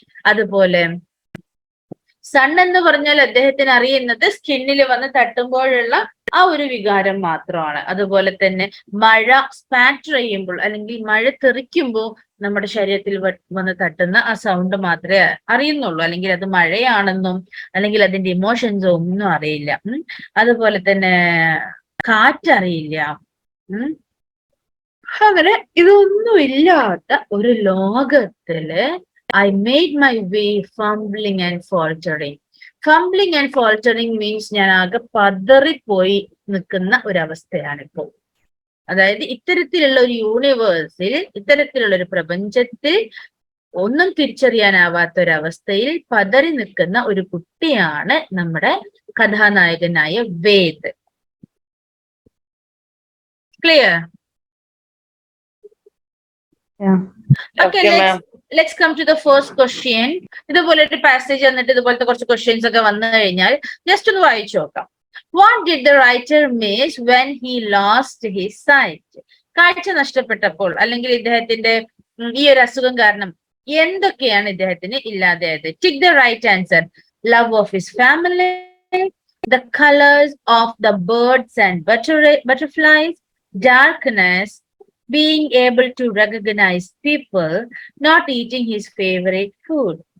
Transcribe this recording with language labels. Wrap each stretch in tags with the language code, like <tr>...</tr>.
<ml>അതുപോലെ സൺ എന്ന് പറഞ്ഞാൽ അദ്ദേഹത്തിന് അറിയുന്നത് സ്കിന്നിൽ വന്ന് തട്ടുമ്പോഴുള്ള ആ ഒരു വികാരം മാത്രമാണ്. അതുപോലെ തന്നെ മഴ സ്പാറ്റർ ചെയ്യുമ്പോൾ, അല്ലെങ്കിൽ മഴ തെറിക്കുമ്പോൾ നമ്മുടെ ശരീരത്തിൽ വന്ന് തട്ടുന്ന ആ സൗണ്ട് മാത്രമേ അറിയുന്നുള്ളൂ. അല്ലെങ്കിൽ അത് മഴയാണെന്നും അല്ലെങ്കിൽ അതിന്റെ ഇമോഷൻസോ ഒന്നും അറിയില്ല. അതുപോലെ തന്നെ കാറ്ററിയില്ല. അങ്ങനെ ഇതൊന്നും ഇല്ലാത്ത ഒരു ലോകത്തില്</ml> <en>I made my way fumbling and faltering. Fumbling and faltering means</en> <ml>ഞാൻ ആകെ പതറിപ്പോയി നിൽക്കുന്ന ഒരവസ്ഥയാണിപ്പോ. അതായത് ഇത്തരത്തിലുള്ള ഒരു യൂണിവേഴ്സിൽ, ഇത്തരത്തിലുള്ള ഒരു പ്രപഞ്ചത്തിൽ ഒന്നും തിരിച്ചറിയാനാവാത്ത ഒരവസ്ഥയിൽ പതറി നിൽക്കുന്ന ഒരു കുട്ടിയാണ് നമ്മുടെ കഥാനായകനായ Ved.</ml> <en>Clear? Okay, let's come to the first question.</en> <ml>ഇതുപോലെ ഒരു പാസേജ് വന്നിട്ട് ഇതുപോലത്തെ കുറച്ച് ക്വസ്റ്റ്യൻസ് ഒക്കെ വന്നു കഴിഞ്ഞാൽ ജസ്റ്റ് ഒന്ന് വായിച്ചു നോക്കാം.</ml> <en>What did the writer miss when he lost his sight?</en> <ml>കാഴ്ച നഷ്ടപ്പെട്ടപ്പോൾ, അല്ലെങ്കിൽ ഇദ്ദേഹത്തിന്റെ ഈ ഒരു അസുഖം കാരണം എന്തൊക്കെയാണ് ഇദ്ദേഹത്തിന് ഇല്ലാതെയായത്?</ml> <en>Tick the right answer. Love of his family, the colors of the birds and butterflies, darkness, being able to recognize people, not eating his favorite food.</en>